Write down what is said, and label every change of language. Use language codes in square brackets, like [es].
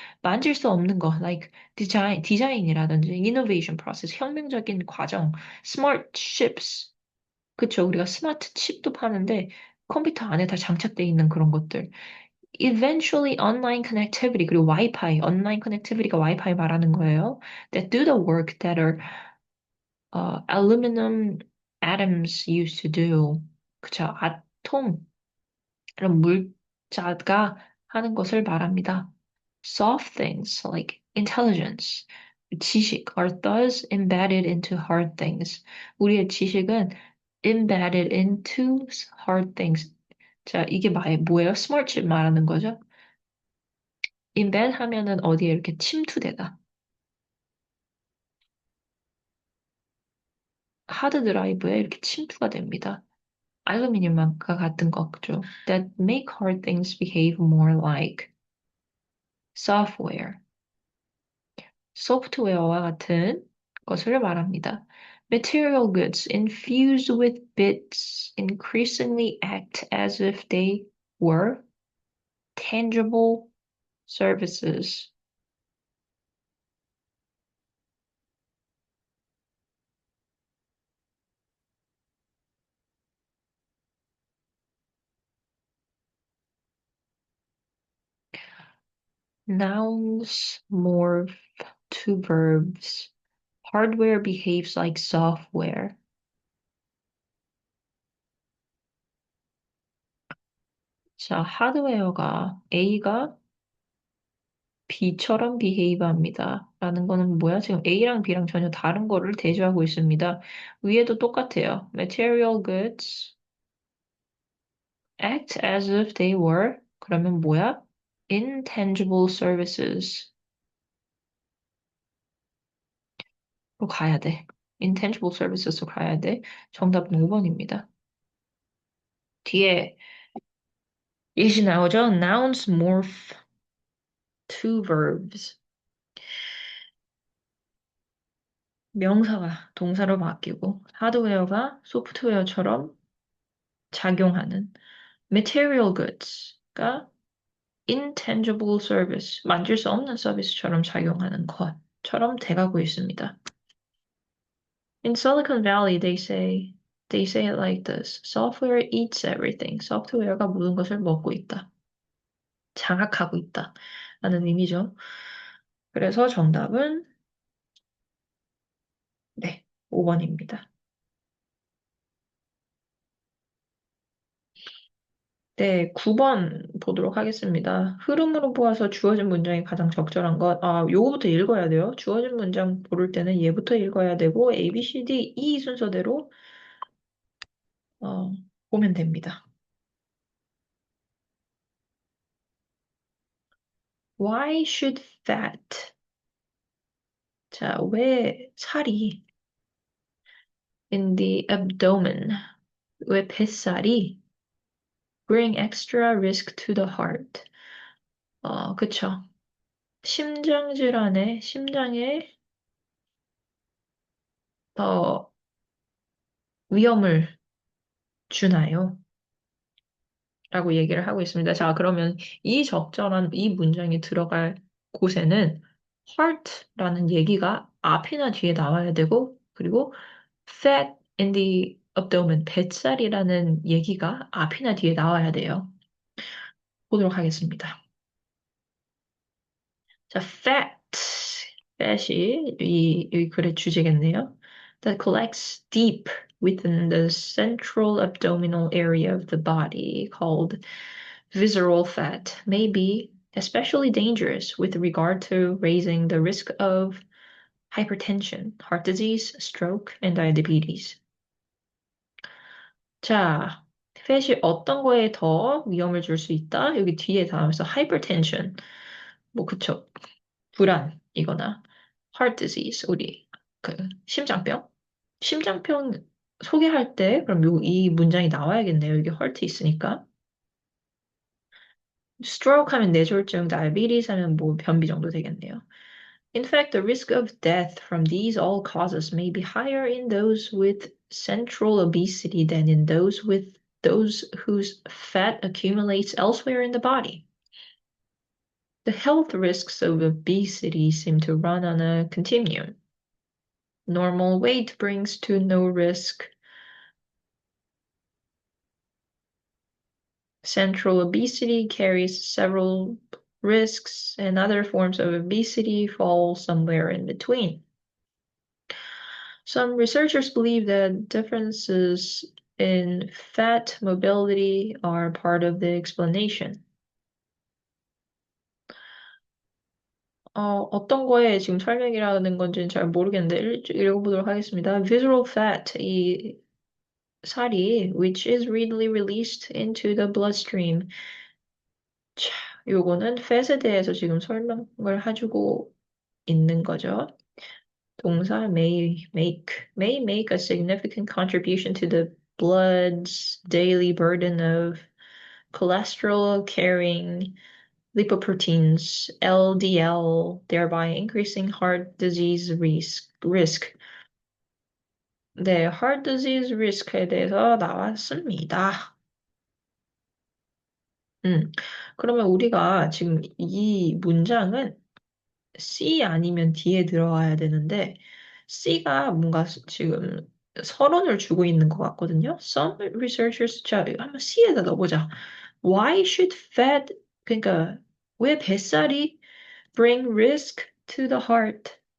[ko] 만질 수 없는 거, like 디자인이라든지 [en] innovation process, [ko] 혁명적인 과정, smart chips, 그쵸? 우리가 스마트 칩도 파는데 컴퓨터 안에 다 장착되어 있는 그런 것들. [en] Eventually online connectivity, [ko] 그리고 와이파이, 온라인 커넥티비티가 와이파이 말하는 거예요. [en] That do the work that our aluminum atoms used to do. [ko] 그쵸? 아톰, 이런 물자가 하는 것을 말합니다. [en] Soft things like intelligence, 지식 are thus embedded into hard things. [ko] 우리의 지식은 [en] embedded into hard things. [ko] 자, 이게 뭐예요? 스마트 칩 말하는 거죠? embed 하면은 어디에 이렇게 침투되다. 하드 드라이브에 이렇게 침투가 됩니다. 알루미늄과 같은 거죠. [en] That make hard things behave more like software. [ko] 소프트웨어와 같은 것을 말합니다. [en] Material goods infused with bits increasingly act as if they were tangible services. Nouns morph to verbs. Hardware behaves like software. [ko] 자, A가 B처럼 behave 합니다. 라는 거는 뭐야? 지금 A랑 B랑 전혀 다른 거를 대조하고 있습니다. 위에도 똑같아요. [en] Material goods act as if they were. [ko] 그러면 뭐야? [en] Intangible services. [ko] 로 가야 돼. [en] Intangible services [ko] 로 가야 돼. 정답은 5번입니다. 뒤에 예시 나오죠? [en] Nouns morph to verbs. [ko] 명사가 동사로 바뀌고 하드웨어가 소프트웨어처럼 작용하는 [en] material goods [ko] 가 [en] intangible service, [ko] 만질 수 없는 서비스처럼 작용하는 것처럼 돼가고 있습니다. [en] In Silicon Valley, they say it like this. Software eats everything. [ko] 소프트웨어가 모든 것을 먹고 있다. 장악하고 있다. 라는 의미죠. 그래서 정답은 네, 5번입니다. 네, 9번 보도록 하겠습니다. 흐름으로 보아서 주어진 문장이 가장 적절한 것. 아, 요거부터 읽어야 돼요. 주어진 문장 고를 때는 얘부터 읽어야 되고, A, B, C, D, E 순서대로, 어, 보면 됩니다. [en] Why should fat? [ko] 자, 왜 살이 [en] in the abdomen, [ko] 왜 뱃살이 [en] bring extra risk to the heart? [ko] 그쵸. 심장 질환에, 심장에 더 위험을 주나요? 라고 얘기를 하고 있습니다. 자, 그러면 이 적절한 이 문장이 들어갈 곳에는 heart라는 얘기가 앞이나 뒤에 나와야 되고, 그리고 [en] fat in the abdomen, [ko] 뱃살이라는 얘기가 앞이나 뒤에 나와야 돼요. 보도록 하겠습니다. 자, fat이 이 글의 주제겠네요. [en] That collects deep within the central abdominal area of the body, called visceral fat, may be especially dangerous with regard to raising the risk of hypertension, heart disease, stroke, and diabetes. [ko] 자, fat이 어떤 거에 더 위험을 줄 수 있다? 여기 뒤에 나와서 hypertension, 뭐 그쵸? 불안이거나 heart disease, 우리 그 심장병? 심장병 소개할 때 그럼 이 문장이 나와야겠네요. 여기 heart 있으니까. stroke 하면 뇌졸중, diabetes 하면 뭐 변비 정도 되겠네요. [en] In fact, the risk of death from these all causes may be higher in those with central obesity than in those whose fat accumulates elsewhere in the body. The health risks of obesity seem to run on a continuum. Normal weight brings to no risk. Central obesity carries several risks, and other forms of obesity fall somewhere in between. Some researchers believe that differences in fat mobility are part of the explanation. [ko] 어떤 거에 지금 설명이라는 건지는 잘 모르겠는데 읽어보도록 하겠습니다. [en] Visceral fat, [ko] 이 살이, [en] which is readily released into the bloodstream. [ko] 자, 요거는 fat에 대해서 지금 설명을 해주고 있는 거죠. [en] 동사 may make a significant contribution to the blood's daily burden of cholesterol carrying lipoproteins, LDL, thereby increasing heart disease risk. [ko] 네, [en] heart disease risk [ko] 에 대해서 나왔습니다. 그러면 우리가 지금 이 문장은 C 아니면 D에 들어와야 되는데 C가 뭔가 지금 서론을 주고 있는 것 같거든요. [en] Some researchers, [ko] 자, 한번 C에다 넣어보자. [en] Why should fat, [ko] 그러니까 왜 뱃살이 [en] bring risk to the heart?